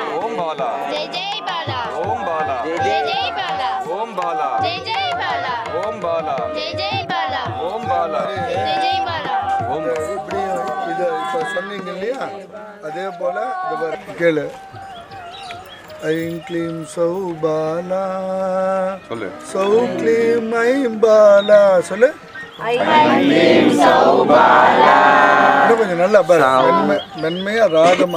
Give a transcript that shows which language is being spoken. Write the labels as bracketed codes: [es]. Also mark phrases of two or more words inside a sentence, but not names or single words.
[sa] ओम बाला जय जय बाला ओम बाला जय जय बाला ओम बाला जय जय बाला ओम बाला जय जय बाला ओम बाला जय जय बाला ओम [ta] இப்படி இதை இப்போ சொன்னீங்க இல்லையா, அதே போல் இந்த கேளு. [sa] ऐं क्लीं सौबाला [ta] சொல்லு. [sa] सौ क्लीं ऐं बाला சொல்லு. [ta] இன்னும் கொஞ்சம் நல்லா பாரு, மென்மையா ராகமா.